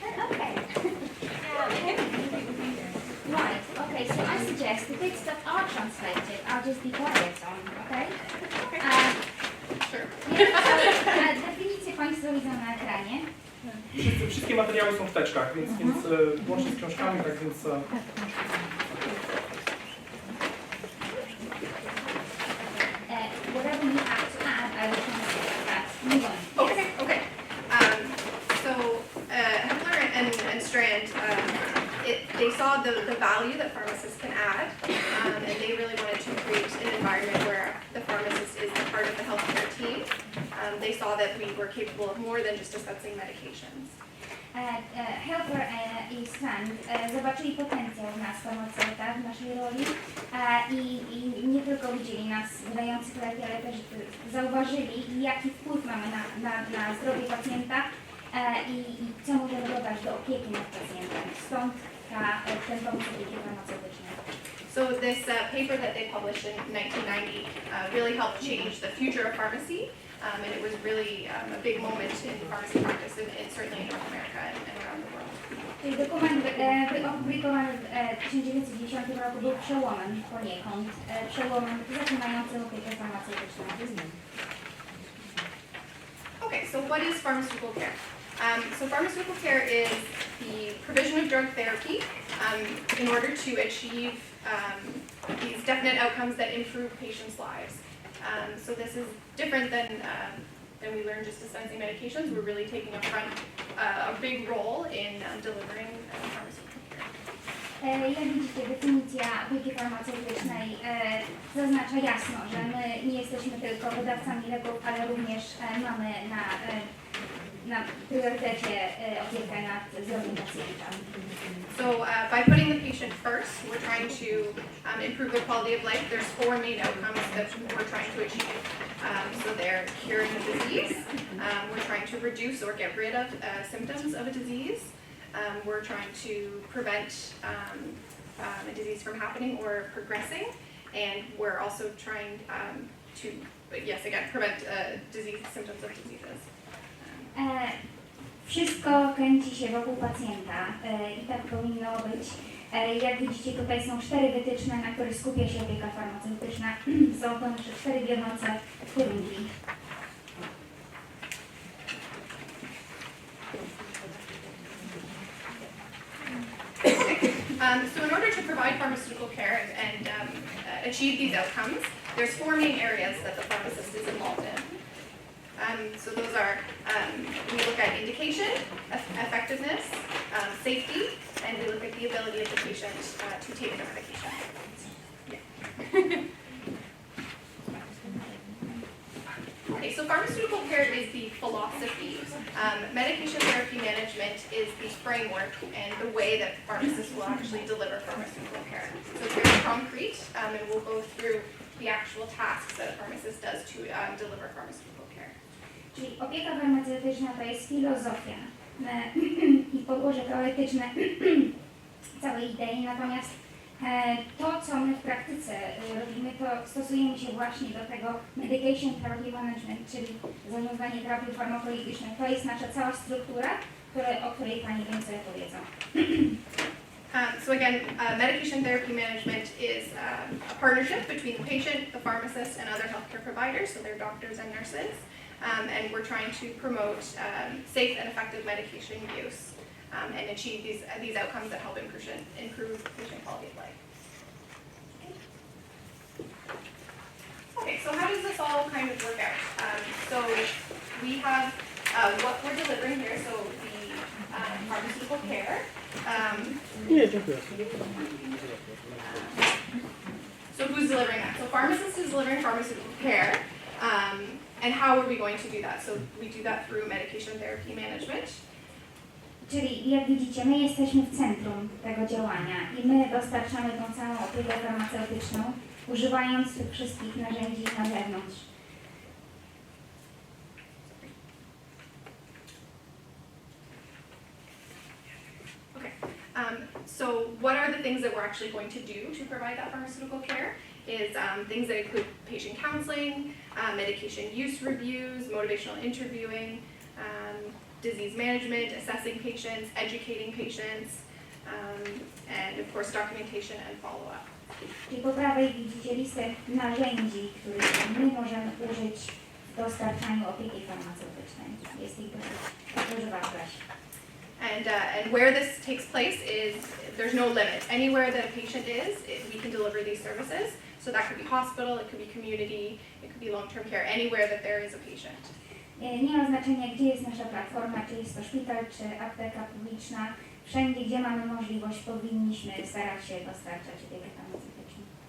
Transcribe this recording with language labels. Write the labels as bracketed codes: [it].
[en] Okay. Right, okay, so I suggest yes, the bits that are translated, I'll just be quiet on, okay? Sure. [pl] Definicje Państwo widzą na ekranie. Wszystkie materiały są w teczkach, więc łącznie z książkami, tak więc... [en] Whatever you have to add, I will translate that. Move on. Okay. So Hepler and Strand, they saw the value that pharmacists can add, and they really wanted to create an environment where the pharmacist is part of the healthcare team. They saw that we were capable of more than just dispensing medications. [pl] Hepler i Strand zobaczyli potencjał w nas, farmaceutach, w naszej roli i nie tylko widzieli nas wydających leki, ale też zauważyli, jaki wpływ mamy na zdrowie pacjenta i co możemy dodać do opieki nad pacjentem. Stąd ten pomysł opieki farmaceutycznej. [en] So this paper that they published in 1990 really helped change the future of pharmacy. And it was really a big moment in pharmacy practice, and certainly in North America and around the world. [pl] Czyli dokument opublikowany w 1910 roku był przełomem poniekąd, przełomem zaczynającym opiekę farmaceutyczną. [en] Okay, so what is pharmaceutical care? So pharmaceutical care is the provision of drug therapy in order to achieve these definite outcomes that improve patients' lives. So this is different than we learned just dispensing medications. We're really taking a big role in delivering pharmaceutical care. [pl] Jak widzicie, definicja opieki farmaceutycznej zaznacza jasno, że my nie jesteśmy tylko wydawcami leków, ale również mamy na priorytecie opiekę nad zdrowiem pacjenta. [en] So by putting the patient first, we're trying to improve the quality of life. There's 4 main outcomes that we're trying to achieve. So they're curing the disease, we're trying to reduce or get rid of symptoms of a disease, we're trying to prevent a disease from happening or progressing, and we're also trying to, yes, again, prevent symptoms of diseases. [pl] Wszystko kręci się wokół pacjenta i tak powinno być. Jak widzicie, tutaj są 4 wytyczne, na których skupia się opieka farmaceutyczna. Są to nasze 4 wiodące kierunki. [en] So in order to provide pharmaceutical care and achieve these outcomes, there's 4 main areas that the pharmacist is involved in. So those are, we look at indication, effectiveness, safety, and we look at the ability of the patient to take the medication. Yeah. Okay, so pharmaceutical care is the philosophy. Medication therapy management is the framework and the way that pharmacists will actually deliver pharmaceutical care. So it's very concrete, and we'll go through the actual tasks that a pharmacist does to deliver pharmaceutical care. [pl] Czyli opieka farmaceutyczna to jest filozofia i podłoże teoretyczne całej idei, natomiast to, co my w praktyce robimy, to stosujemy się właśnie do tego [en] medication therapy management, [pl] czyli zarządzanie terapią farmakologiczną. To jest nasza cała struktura, o której Pani więcej opowiedzą. [en] So again, medication therapy management is a partnership between the patient, the pharmacist, and other healthcare providers, so they're doctors and nurses. And we're trying to promote safe and effective medication use and achieve these outcomes that help improve patient quality of life. Okay, so how does this all kind of work out? So we have what we're delivering here, so the pharmaceutical care. So who's delivering that? So pharmacist is delivering pharmaceutical care. And how are we going to do that? So we do that through medication therapy management. [pl] Czyli jak widzicie, my jesteśmy w centrum tego działania i my dostarczamy tą całą opiekę farmaceutyczną, używając tych wszystkich narzędzi na zewnątrz. [en] Okay. So what are the things that we're actually going to do to provide that pharmaceutical care? Is things that include patient counseling, medication use reviews, motivational interviewing, disease management, assessing patients, educating patients, and of course documentation and follow-up. [pl] Czyli po prawej widzicie listę narzędzi, których my możemy użyć w dostarczaniu opieki farmaceutycznej. Jest ich dużo wartość. [en] And where this takes place is, there's no limit. Anywhere that a patient is, we can deliver these services. So that could be hospital, it could be community, it could be long-term care, anywhere that there is a patient. [pl] Nie ma znaczenia, gdzie jest nasza platforma, czy jest to szpital, czy apteka publiczna. Wszędzie, gdzie mamy możliwość, powinniśmy starać się dostarczać opiekę farmaceutyczną.